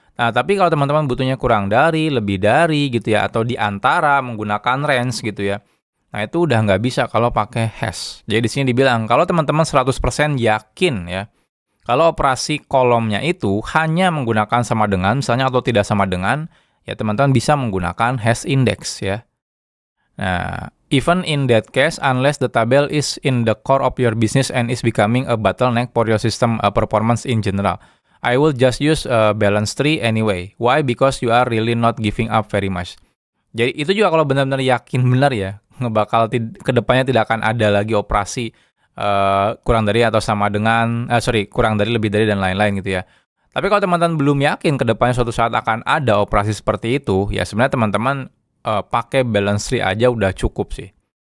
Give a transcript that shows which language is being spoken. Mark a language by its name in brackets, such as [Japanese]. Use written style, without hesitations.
[Indonesian] Nah, tapi kalau teman-teman butuhnya kurang dari, lebih dari gitu ya, atau di antara menggunakan range gitu ya, nah itu udah nggak bisa kalau pakai hash. Jadi di sini dibilang, kalau teman-teman 100% yakin ya, kalau operasi kolomnya itu hanya menggunakan sama dengan, misalnya atau tidak sama dengan, ya teman-teman bisa menggunakan hash index ya. [English] Nah, even in that case, unless the table is in the core of your business and is becoming a bottleneck for your system performance in general, I will just use a balance tree anyway. Why? Because you are really not giving up very much. [Indonesian] Jadi itu juga kalau benar-benar yakin benar ya, kedepannya tidak akan ada lagi operasi kurang dari atau sama dengan, kurang dari, lebih dari, dan lain-lain gitu ya. Tapi kalau teman-teman belum yakin kedepannya suatu saat akan ada operasi seperti itu, ya sebenarnya teman-teman pakai balance tree aja udah cukup sih.